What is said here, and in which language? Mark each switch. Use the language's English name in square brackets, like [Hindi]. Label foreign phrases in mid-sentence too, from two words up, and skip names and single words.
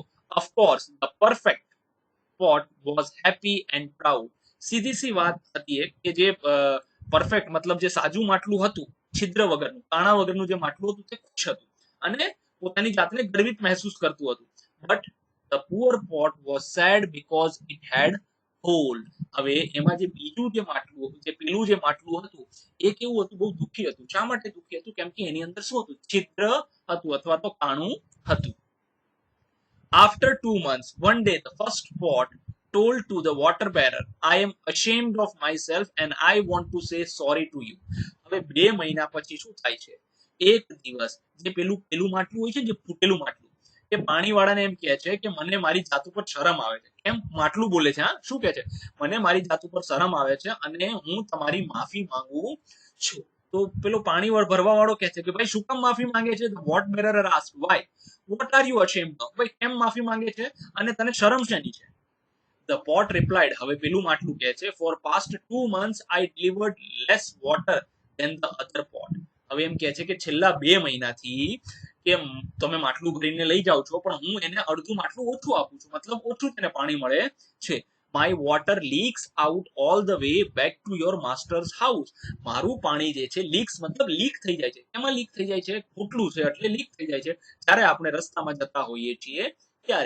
[English] Of course, the perfect pot was happy and proud. [Gujarati] સીધી સી વાત હતી કે જે પરફેક્ટ મતલબ જે સાજું માટલું હતું, છિદ્ર વગરનું, કાણા વગરનું જે માટલું હતું તે ખુશ હતું અને પોતાની જાતને ગર્વિત મહેસૂસ કરતું હતું. [English] But the poor pot was sad because it had hole. [Gujarati] હવે એમાં જે બીજું જે માટલું, જે પેલું જે માટલું હતું એ કેવું હતું? બહુ દુઃખી હતું. શા માટે દુઃખી હતું? કેમ કે એની અંદર શું હતું? છિદ્ર હતું અથવા તો કાણું હતું. [English] After 2 months, one day the first pot told to the water bearer, I am ashamed of myself and I want to say sorry to you. [Gujarati] હવે 2 મહિના પછી શું થાય છે? એક દિવસ જે પેલું માટલું હોય છે, જે ફૂટેલું માટલું, એ પાણીવાળાને એમ કહે છે કે મને મારી જાત ઉપર શરમ આવે છે. કેમ? માટલું બોલે છે. હા, શું કહે છે? મને મારી જાત ઉપર શરમ આવે છે અને હું તમારી માફી માંગુ છું. તો પેલો પાણી ભરવા વાળો કહે છે કે ભાઈ શું કામ માફી માંગે છે? [English] The water bearer asked, why? What are you ashamed of? [Gujarati] ભાઈ કેમ માફી માંગે છે અને તને શરમ શેની છે? [English] The pot replied, [Gujarati] હવે પેલું માટલું કહે છે, [English] for past 2 months I delivered less water than the other pot. [Gujarati] હવે એમ કહે છે કે છેલ્લા 2 મહિનાથી કે તમે માટલું ભરીને લઈ જાઓ છો, પણ હું એને અડધું માટલું ઓછું આપું છું, મતલબ ઓછું તેને પાણી મળે છે. [English] my water leaks out all the way back to your master's house. [Gujarati] મારું પાણી જે છે લીક્સ મતલબ લીક થઈ જાય છે. એમાં લીક થઈ જાય છે, ખૂટલું છે એટલે લીક થઈ જાય છે જ્યારે આપણે રસ્તામાં જતા હોઈએ છીએ ત્યારે.